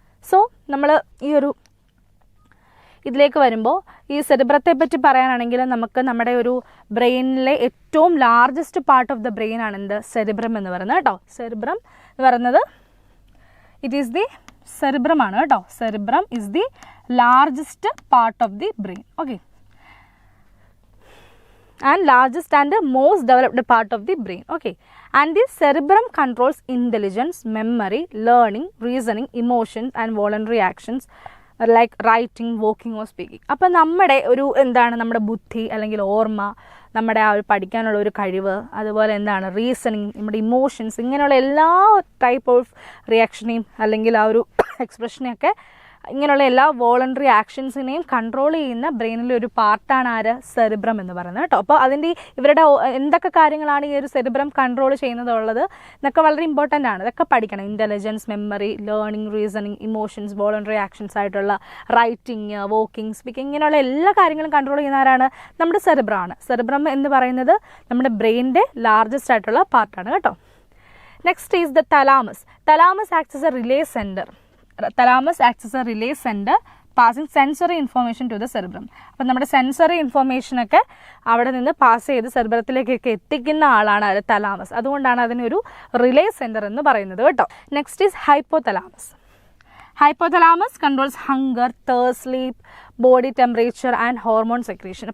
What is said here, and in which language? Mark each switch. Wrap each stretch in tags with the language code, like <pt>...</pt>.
<ml>So നമ്മൾ ഈ ഒരു ഇതിലേക്ക് വരുമ്പോൾ ഈ സെറിബ്രത്തെ പറ്റി പറയാനാണെങ്കിൽ നമുക്ക് നമ്മുടെ ഒരു ബ്രെയിനിലെ ഏറ്റവും</ml> <en>largest part of the brain</en> <ml>ആണ് എന്ത്? സെറിബ്രം എന്ന് പറയുന്നത് കേട്ടോ. സെറിബ്രം എന്ന് പറയുന്നത്</ml> <en>it is the cerebrum</en> <ml>ആണ് കേട്ടോ.</ml> <en>Cerebrum is the largest part of the brain. Okay, and largest and most developed part of the brain. Okay, and the cerebrum controls intelligence, memory, learning, reasoning, emotions and voluntary actions like writing, walking or speaking.</en> <ml>അപ്പോൾ നമ്മുടെ ഒരു എന്താണ് നമ്മുടെ ബുദ്ധി അല്ലെങ്കിൽ ഓർമ്മ, നമ്മുടെ ആ ഒരു പഠിക്കാനുള്ള ഒരു കഴിവ്, അതുപോലെ എന്താണ് റീസണിങ്, നമ്മുടെ ഇമോഷൻസ്, ഇങ്ങനെയുള്ള എല്ലാ ടൈപ്പ് ഓഫ് റിയാക്ഷനെയും അല്ലെങ്കിൽ ആ ഒരു എക്സ്പ്രഷനെയൊക്കെ ഇങ്ങനെയുള്ള എല്ലാ വോളണ്ടറി ആക്ഷൻസിനെയും കൺട്രോൾ ചെയ്യുന്ന ബ്രെയിനിലെ ഒരു പാർട്ടാണ് ആര്? സെറിബ്രം എന്ന് പറയുന്നത് കേട്ടോ. അപ്പോൾ അതിൻ്റെ ഇവരുടെ എന്തൊക്കെ കാര്യങ്ങളാണ് ഈ ഒരു സെറിബ്രം കൺട്രോൾ ചെയ്യുന്നതുള്ളത് ഇതൊക്കെ വളരെ ഇമ്പോർട്ടൻ്റ് ആണ്. ഇതൊക്കെ പഠിക്കണം. Intelligence, memory, learning, reasoning, emotions, voluntary actions ആയിട്ടുള്ള റൈറ്റിംഗ്, വോക്കിംഗ്, സ്പീക്കിംഗ്, ഇങ്ങനെയുള്ള എല്ലാ കാര്യങ്ങളും കൺട്രോൾ ചെയ്യുന്ന ആരാണ്? നമ്മുടെ സെറിബ്രമാണ്. സെറിബ്രം എന്ന് പറയുന്നത് നമ്മുടെ ബ്രെയിനിൻ്റെ ലാർജസ്റ്റ് ആയിട്ടുള്ള പാർട്ടാണ് കേട്ടോ.</ml> <en>Next is the thalamus. Thalamus acts as a relay center. Thalamus acts as a relay center passing sensory information to the cerebrum.</en> <ml>അപ്പം നമ്മുടെ സെൻസറി ഇൻഫോർമേഷനൊക്കെ അവിടെ നിന്ന് പാസ് ചെയ്ത് സെറിബ്രത്തിലേക്കൊക്കെ എത്തിക്കുന്ന ആളാണ് അത് തലാമസ്. അതുകൊണ്ടാണ് അതിനൊരു റിലേ സെൻറ്റർ എന്ന് പറയുന്നത് കേട്ടോ.</ml> <en>Next is hypothalamus. Hypothalamus controls hunger, thirst, sleep, body temperature and hormone secretion.</en>